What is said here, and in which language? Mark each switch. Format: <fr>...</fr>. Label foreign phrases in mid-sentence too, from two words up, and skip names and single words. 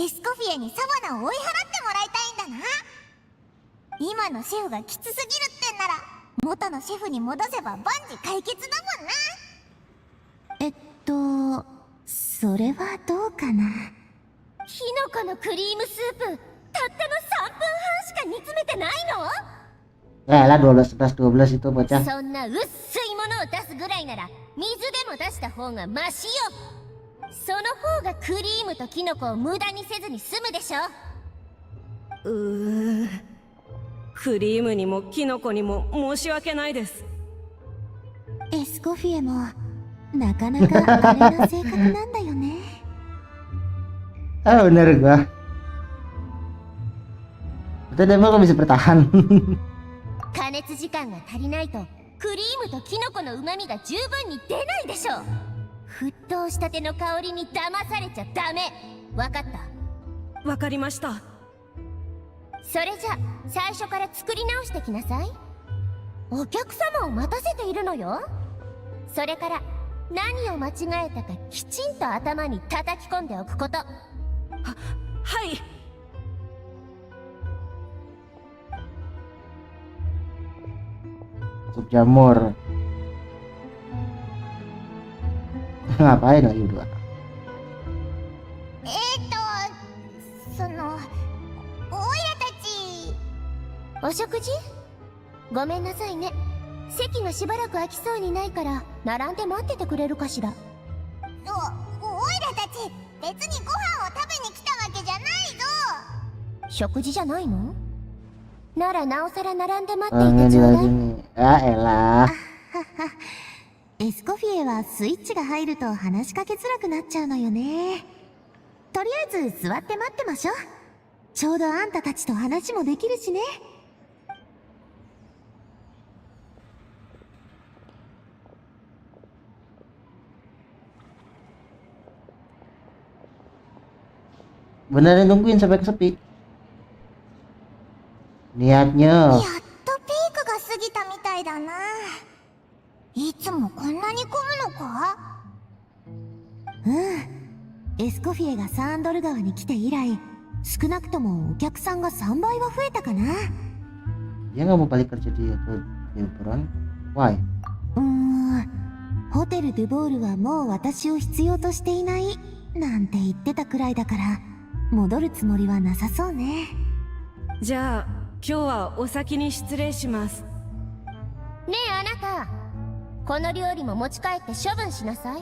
<ja>エスコフィエにサバナを追い払ってもらいたいんだな。今のシェフがきつすぎるってんなら元のシェフに戻せば万事解決だもんな。それはどうかな。キノコのクリームスープ、たったの3分半しか煮詰めてないの</ja> <id>Ya lah 12, 11, 12 itu bocah.</id> <ja>そんな薄いものを出すぐらいなら水でも出した方がマシよ。その方がクリームとキノコを無駄にせずに済むでしょ。クリームにもキノコにも申し訳ないです。エスコフィエもなかなかあれな性格なんだよね。</ja> <id>Ah bener gua. Betul deh, kok bisa bertahan.</id> <ja>加熱時間が足りないとクリームとキノコの旨味が十分に出ないでしょ。沸騰したての香りに騙されちゃダメ。わかった？わかりました。それじゃ最初から作り直してきなさい。お客様を待たせているのよ。それから何を間違えたかきちんと頭に叩き込んでおくこと。はい。</ja> <id>Sup jamur. Ngapain lagi berdua?</id> <ja>その、おいらたち。お食事？ごめんなさいね。席がしばらく空きそうにないから並んで待っててくれるかしら。おいらたち別にご飯を食べに来たわけじゃないぞ。食事じゃないの？ならなおさら並んで待って Oh, いて</ja> <id>ini</id> <ja>ちょうだ</ja> <id>lagi</id> <ja>い。</ja> <id>nih. Ah, elah.</id> <ja>エスコフィエはスイッチが入ると話しかけづらくなっちゃうのよね。とりあえず座って待ってましょう。ちょうどあんたたちと話もできるしね。</ja> <id>Beneran nungguin sampai kesepi.</id> <ja>やっ</ja> <id>Niatnya.</id> <ja>とピークが過ぎたみたいだな。いつもこんなに混むのか？エスコフィエがサンドル川に来て以来、少なくともお客さんが3倍は増えたかな。</ja> <id>Dia nggak mau balik kerja di Liburan.</id> <en>Why?</en> <ja>ホテルドゥボールはもう私を必要としていないなんて言ってたくらいだから、戻るつもりはなさそうね。じゃあ今日はお先に失礼します。ねえあなた、この料理も持ち帰って処分しなさい。</ja>